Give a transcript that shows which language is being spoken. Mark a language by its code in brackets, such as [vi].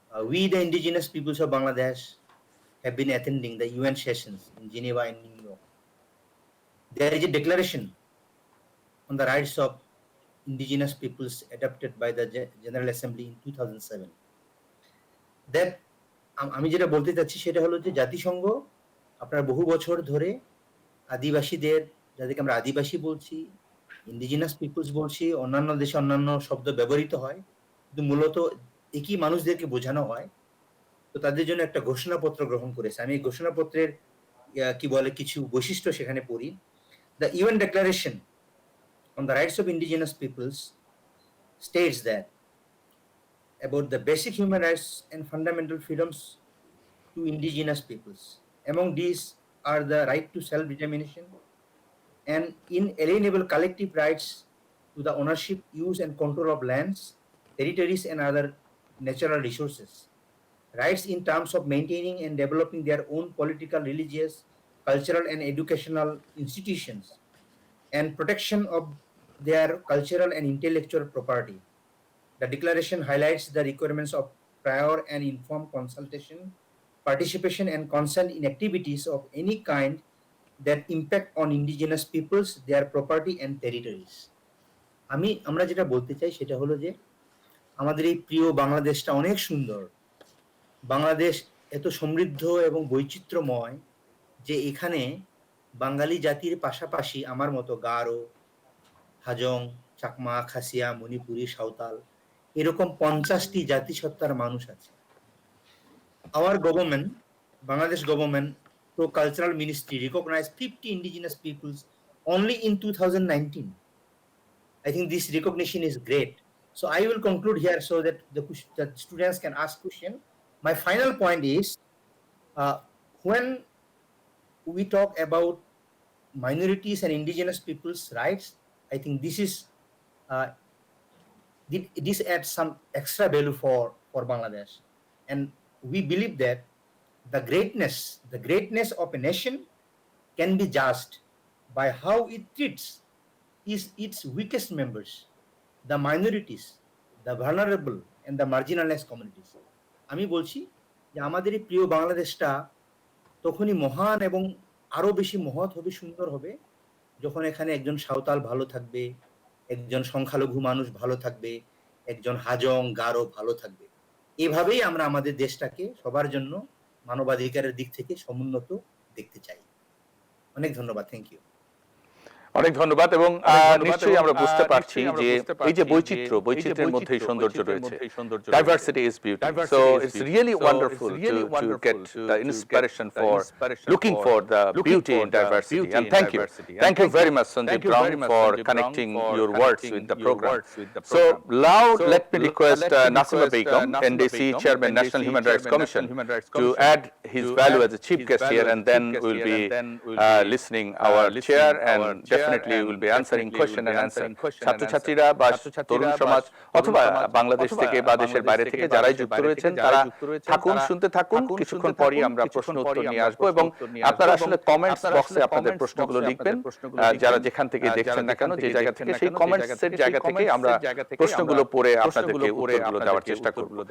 [en] We, the indigenous peoples of Bangladesh, have been attending the UN sessions in Geneva and New York. There is a declaration on the rights of indigenous peoples adopted by the General Assembly in 2007. [bn] That আমি যেটা বলতে চাচ্ছি সেটা হলো যে জাতিসংঘ আপনার বহু বছর ধরে আদিবাসীদের, যাদেরকে আমরা আদিবাসী বলছি, ইন্ডিজিনাস পিপলস বলছি, অন্যান্য দেশে অন্যান্য শব্দ ব্যবহৃত হয়, কিন্তু মূলত একই মানুষদেরকে বোঝানো হয়, তো তাদের জন্য একটা ঘোষণাপত্র গ্রহণ করেছে। আমি এই ঘোষণাপত্রের কি বলে কিছু বৈশিষ্ট্য সেখানে পড়ি। [en] The UN Declaration on the Rights of Indigenous Peoples states that about the basic human rights and fundamental freedoms to indigenous peoples. Among these are the right to self-determination and inalienable collective rights to the ownership, use, and control of lands, territories, and other natural resources. Rights in terms of maintaining and developing their own political, religious, cultural, and educational institutions, and protection of their cultural and intellectual property. The declaration highlights the requirements of prior and informed consultation, participation, and consent in activities of any kind that impact on indigenous peoples, their property, and territories. [bn] আমরা যেটা বলতে চাই সেটা হলো যে আমাদের এই প্রিয় বাংলাদেশটা অনেক সুন্দর। বাংলাদেশ এত সমৃদ্ধ এবং বৈচিত্র্যময় যে এখানে বাঙালি জাতির পাশাপাশি আমার মতো গারো, হাজং, চাকমা, খাসিয়া, মণিপুরি, সাঁওতাল এরকম 50টি জাতিসত্তার মানুষ আছে। [en] Our government, Bangladesh government, through cultural ministry, recognized 50 indigenous peoples only in 2019. I think this recognition is great. So I will conclude here so that the students can ask question. My final point is, when we talk about minorities and indigenous people's rights, I think this is this adds some extra value for Bangladesh, and we believe that the greatness of a nation can be judged by how it treats its weakest members, the minorities, the vulnerable, and the marginalized communities. [bn] আমি বলছি যে আমাদের এই প্রিয় বাংলাদেশটা তখনই মহান এবং আরো বেশি মহৎ হবে, সুন্দর হবে, যখন এখানে একজন সাঁওতাল ভালো থাকবে, একজন সংখ্যালঘু মানুষ ভালো থাকবে, একজন হাজং, গারো ভালো থাকবে। এভাবেই আমরা আমাদের দেশটাকে সবার জন্য মানবাধিকারের দিক থেকে সমুন্নত দেখতে চাই। অনেক ধন্যবাদ। [en] Thank you. [bn] অনেক ধন্যবাদ এবং নিশ্চয়ই আমরা বুঝতে পারছি যে এই যে বৈচিত্র্যের মধ্যেই সৌন্দর্য রয়েছে। [en] Diversity is beauty, so it's really wonderful to get the inspiration for looking for the beauty in diversity, and thank you very much Sanjeev Brown for connecting your words with the program. So now let me request Nasima Begum, NDC Chairman, National Human Rights Commission, to add his value as a chief guest here, and then we'll be listening our chair, and definitely we'll be answering question and answer. [bn] ছাত্রছাত্রীরা বা তরুণ সমাজ অথবা বাংলাদেশ থেকে বা দেশের বাইরে থেকে যারাই যুক্ত রয়েছেন তারা থাকুন, শুনতে থাকুন। কিছুক্ষণ পরই আমরা প্রশ্ন উত্তর নিয়ে আসবো এবং আপনারা আসলে কমেন্টস বক্সে আপনাদের প্রশ্নগুলো লিখবেন, যারা যেখান থেকে দেখছেন না কেন, যে জায়গা থেকে, সেই কমেন্টসের জায়গা থেকে আমরা প্রশ্নগুলো পড়ে আপনাদেরকে উত্তরগুলো দেওয়ার চেষ্টা করব।